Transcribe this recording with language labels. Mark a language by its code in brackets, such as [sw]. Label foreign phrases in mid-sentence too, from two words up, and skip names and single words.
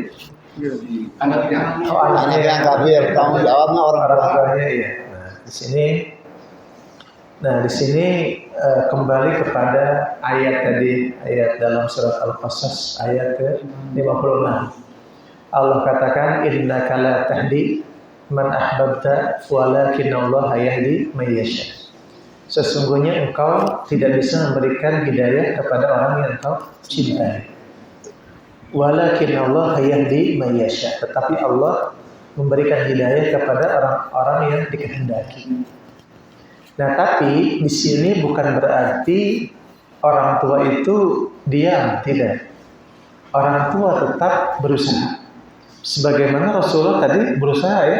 [id] Anaknya Yang kafir, tanggung jawabnya orang tuanya ya. Nah, di sini kembali kepada ayat dalam surat Al-Qasas ayat ke-56. [ar] Allah katakan إنك لا تهدي من أحببت ولكن الله يهدي من يشاء. [id] Sesungguhnya engkau tidak bisa memberikan hidayah kepada orang yang engkau cintai. [ar] ولكن الله يهدي من يشاء. [id] Tetapi Allah memberikan hidayah kepada orang-orang yang dikehendaki. Nah, tapi di sini bukan berarti orang tua itu diam, tidak. Orang tua tetap berusaha. Sebagaimana Rasulullah tadi berusaha ya.